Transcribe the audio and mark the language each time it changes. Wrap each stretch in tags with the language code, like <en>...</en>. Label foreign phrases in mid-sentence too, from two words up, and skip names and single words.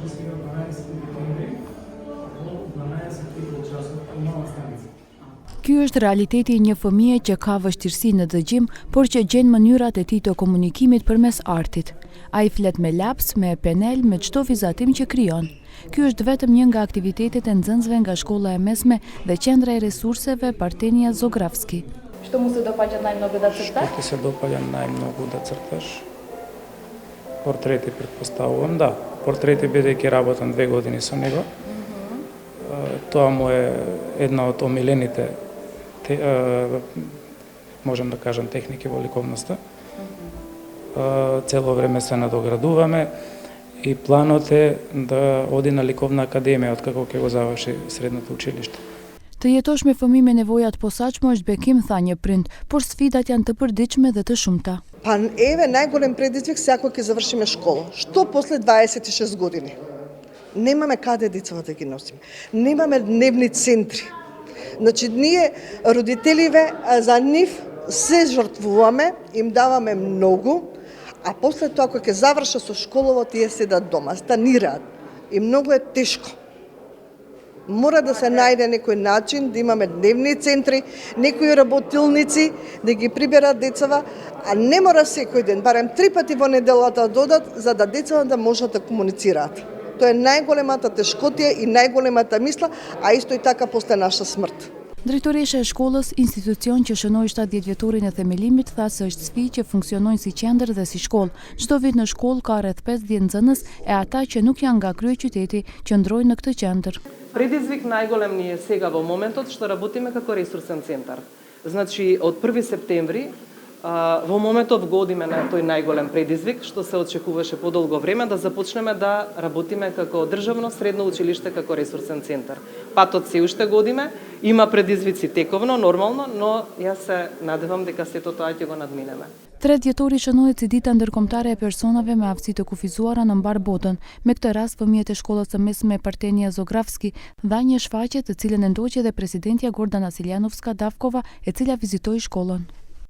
<mk>сега 12 декември во 12:30 часот во нова станица.</mk> <sq>Ky është realiteti i një fëmije që ka vështirësi në dëgjim, por që gjen mënyrat e tij të komunikimit përmes artit. Ai flet me laps, me penel, me çdo vizatim që krijon. Ky është vetëm një nga aktivitetet e nxënësve nga shkolla e mesme dhe qendra e resurseve Partenia Zografski.</sq> <mk>Што му се допаѓа најмногу да црташ? Што ти се допаѓа најмногу да црташ? Портрети, претпоставувам, да. Портрети, бидејќи работам 2 години со него. Тоа му е една од омилените, можам да кажам, техники во ликовноста. Цело време се надоградуваме и планот е да оди на ликовна академија откако ќе го заврши средното училиште.</mk> <sq>Të jetosh me fëmijë me nevojë të posaçme është bekim, tha një prind, por sfidat janë të përditshme dhe të shumta.</sq> <mk>Па еве најголем предизвик секој ќе завршиме школа. Што после 26 години? Немаме каде децата да ги носиме. Немаме дневни центри. Значи ние родителиве за нив се жртвуваме, им даваме многу, а после тоа кога ќе завршат со школова тие седат дома, станираат. И многу е тешко. Мора да се најде некој начин да имаме дневни центри, некои работилници да ги приберат децава, а не мора секој ден, барем 3 пати во неделата додат, за да децата да можат да комуницираат. Тоа е најголемата тешкотија и најголемата мисла, а исто и така после наша смрт.</mk> <sq>Drejtoresha e shkollës, institucion që shënoi 70 vjetorin e themelimit, tha se është sfidë që funksionojnë si qendër dhe si shkollë. Çdo vit në shkollë ka rreth 50 nxënës e ata që nuk janë nga kryeqyteti qëndrojnë në këtë qendër.</sq> <mk>Предизвик најголем ни е сега во моментот што работиме како ресурсен центар. Значи од 1 септември во моментов го одиме на тој најголем предизвик што се очекуваше подолго време да започнеме да работиме како државно средно училиште како ресурсен центар. Патот се уште го одиме, има предизвици тековно, нормално, но јас се надевам дека сето тоа ќе го надминеме.</mk> <sq>3 dhjetori shënohet si dita ndërkombëtare e personave me aftësi të kufizuara në mbar botën. Me këtë rast, fëmijët e shkollës së mesme Partenia Zografski dha një shfaqje të cilën e ndoqi edhe presidentja Gordana Siljanovska Davkova, e cila vizitoi shkollën.</sq>